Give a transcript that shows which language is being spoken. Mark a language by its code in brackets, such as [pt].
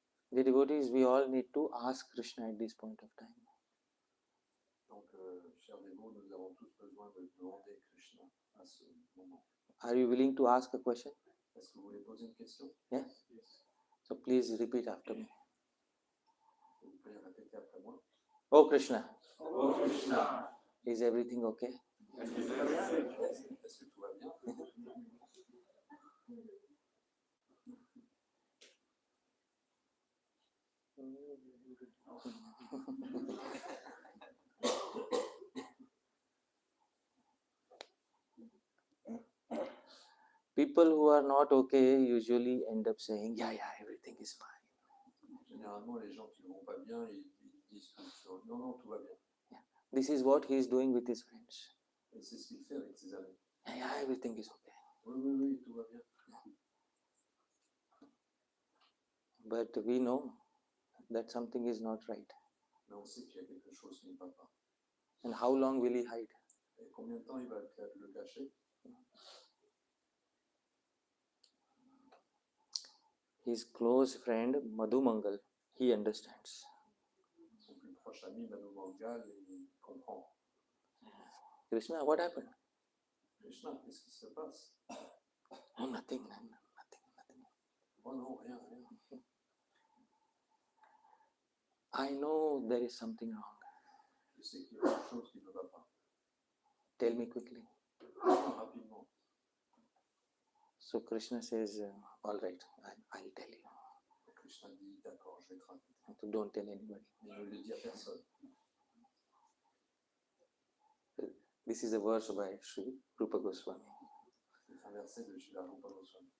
[en] The devotees, we all need to ask Krishna at this point of time. [fr] Donc, chers dévots, nous avons tous besoin de demander Krishna à ce moment. [en] Are you willing to ask a question? [fr] Est-ce que vous voulez poser une question? [en] Yes? So please repeat after me. [fr] Vous pouvez répéter après moi. [en] Oh Krishna, Oh Krishna, is everything okay? [fr] est-ce que tout va bien? [en] People who are not okay usually end up saying, yeah, everything is fine. [fr] Généralement, les gens qui ne vont pas bien, ils disent tous non, tout va bien. [en] This is what he is doing with his friends. [fr] Et c'est ce qu'il fait avec ses amis. [en] Yeah, everything is okay. [fr] Oui, tout va bien. [en] But we know that something is not right. [fr] Mais on sait qu'il y a quelque chose qui ne va pas. [en] And how long will he hide? [fr] Et combien de temps il va le cacher? [en] His close friend Madhu Mangal, he understands. [fr] Son plus proche ami Manu Mangal, il comprend. [en] Krishna, what happened? [fr] Krishna, qu'est-ce qui se passe? [en] Oh, nothing. [fr] Oh non, rien. [en] I know there is something wrong. [fr] Je sais qu'il y a quelque chose qui ne va pas. [en] Tell me quickly. [fr] Rapidement. [en] So Krishna says, all right, I'll tell you. [fr] Krishna dit, d'accord, je vais te raconter. [en] So don't tell anybody. [fr] Mais ne le dis à personne. [en] This is a verse by Sri Rupa Goswami. [fr] C'est un verset de Srila Rupa Goswami.